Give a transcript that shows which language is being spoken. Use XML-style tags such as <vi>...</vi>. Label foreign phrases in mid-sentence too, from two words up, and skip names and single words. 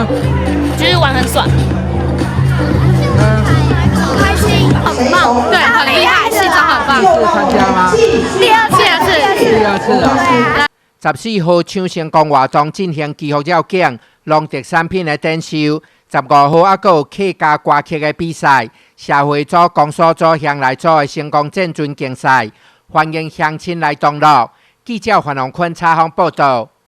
<zh>就是玩很爽，开心，很棒，对，很厉害，系统很棒。第一次参加吗？第二次啊。14号抢成功活动进行基础要件，农特产品的展售。15 號還有客家歌曲的比賽，社會組、公所組、鄉內組的成功戰陣競賽，歡迎鄉親來同樂。記者黃龍坤採訪報道。</zh>